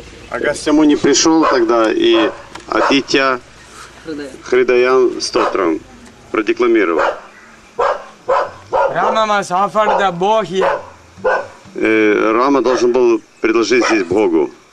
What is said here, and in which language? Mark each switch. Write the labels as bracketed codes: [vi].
[ru] Агастья Муни пришел тогда и Адитя Хридаян Стотрам продекламировал. [en] Rama was offered the bow here. [ru] Рама должен был предложить здесь Богу.